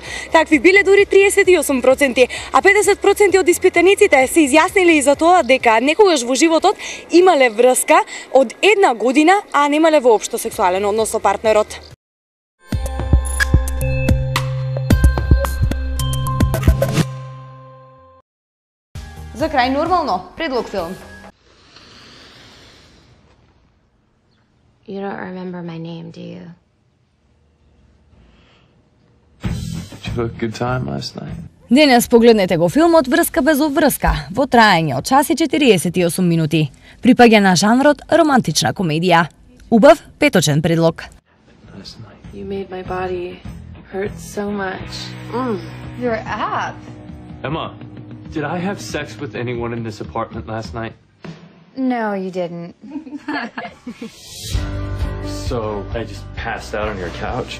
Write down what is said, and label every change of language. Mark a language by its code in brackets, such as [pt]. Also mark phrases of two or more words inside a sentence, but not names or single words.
[mk] Такви биле дури 38%, а 50% од испитаниците се изјасниле и за тоа дека некогаш во животот имале врска од 1 година, а немале воопшто сексуален однос со партнерот. За крај нормално, предлог филм. [en] You don't remember my name, do you? Did you have a good time last night? [mk] Денес погледнете го филмот Врска без обврска во траење од час и 48 минути. Припаѓа на жанрот романтична комедија. Убав петочен предлог. [en] You made my body hurt so much. Your app. Emma, did I have sex with anyone in this apartment last night? No, you didn't. So I just passed out on your couch?